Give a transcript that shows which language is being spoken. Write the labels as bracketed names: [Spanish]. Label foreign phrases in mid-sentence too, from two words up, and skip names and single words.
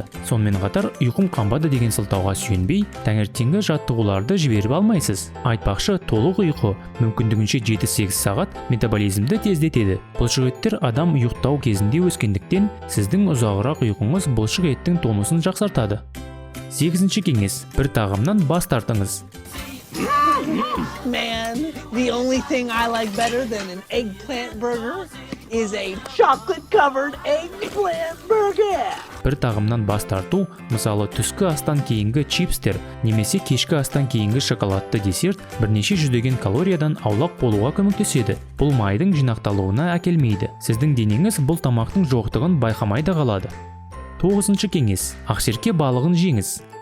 [Kazakh] Сонымен қатар, ұйқым қанбады деген сылтауға сүйенбей, таңертеңгі жаттығуларды жіберіп алмайсыз. Айтпақшы, толық ұйқы мүмкіндігінше 7-8 сағат метаболизмді тездетеді. Бұлшық еттер адам ұйықтау кезінде өскендіктен, сіздің ұзағырақ ұйқыңыз бұлшық еттің тонусын жақсартады. 8-ші кеңес. Бір тағамнан бас тартыңыз. [English] Man, the only thing I like better than an eggplant burger is a chocolate-covered eggplant burger. [Kazakh] Бір тағамнан бас тарту, мысалы түскі астан кейінгі чипстер немесе кешкі астан кейінгі шоколадты десерт бірнеше жүздеген калориядан аулақ болуға көмектеседі. Бұл майдың жинақталуына әкелмейді. Сіздің денеңіз бұл тамақтың жоқтығын байқамай да қалады. 9-ші кеңес. Ақсерке балығын жеңіз.